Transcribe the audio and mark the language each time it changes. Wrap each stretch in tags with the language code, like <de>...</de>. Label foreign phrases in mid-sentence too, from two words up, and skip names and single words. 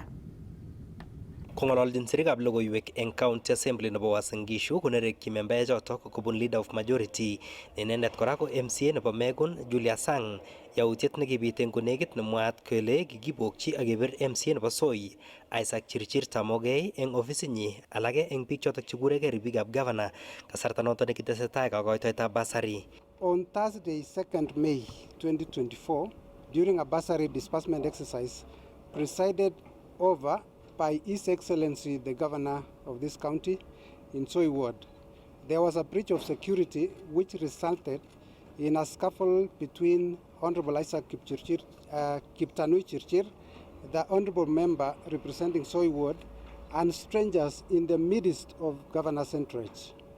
<kln>Kong'ololjin sirikab logoiwek eng County Assembly nebo Uasin Gishu konerekyi membaechotok kobun</kln> <en>Leader of Majority</en> <kln>ne inendet kora ko MCA nebo Megun Julius Sang yautiet nekibit eng konekit nemwaat kele kikibokchi ak kebir MCA nebo Soy Isaac Chirchir Tamogei eng ofisinyi alake eng biik chotok chekuregei ribikab governor kasarta notok nekitesetai kakoitoetab bursary.</kln> <en>On Thursday, 2nd May 2024, during a bursary disbursement exercise presided over by His Excellency the Governor of this county in Soy Ward, there was a breach of security which resulted in a scuffle between Honorable Isaac Kiptanui Chirchir, the Honorable Member representing Soy Ward, and strangers in the midst of Governor's entourage.</en>